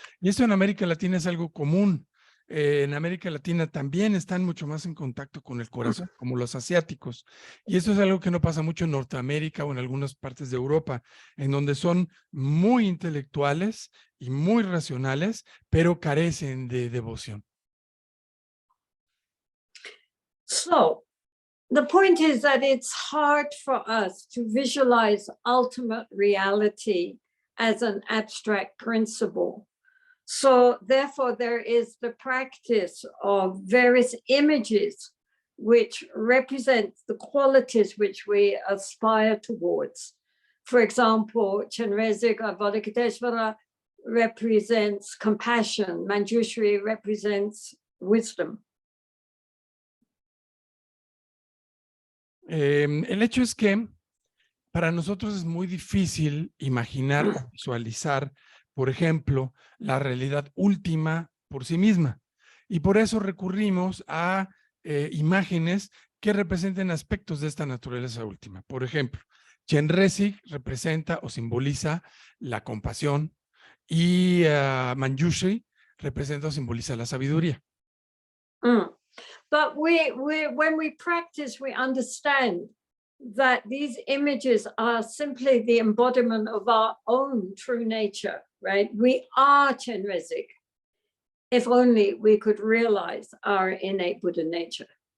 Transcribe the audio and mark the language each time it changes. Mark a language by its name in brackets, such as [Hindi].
[Spanish] Y esto en América Latina es algo común. En América Latina también están mucho más en contacto con el corazón, como los asiáticos. Y esto es algo que no pasa mucho en Norteamérica o en algunas partes de Europa, en donde son muy intelectuales y muy racionales, pero carecen de devoción. [English] So the point is that it's hard for us to visualize ultimate reality as an abstract principle. So therefore, there is the practice of various images which represent the qualities which we aspire towards. For example, Chenrezig Avalokiteshvara represents compassion, Manjushri represents wisdom. [Spanish] El hecho es que para nosotros es muy difícil imaginar o visualizar, por ejemplo, la realidad última por sí misma. Y por eso recurrimos a imágenes que representen aspectos de esta naturaleza última. Por ejemplo, Chenrezig representa o simboliza la compasión y Manjushri representa o simboliza la sabiduría. [English] But when we practice, we understand that these images are simply the embodiment of our own true nature, right? We are Chenrezig, if only we could realize our innate Buddha nature.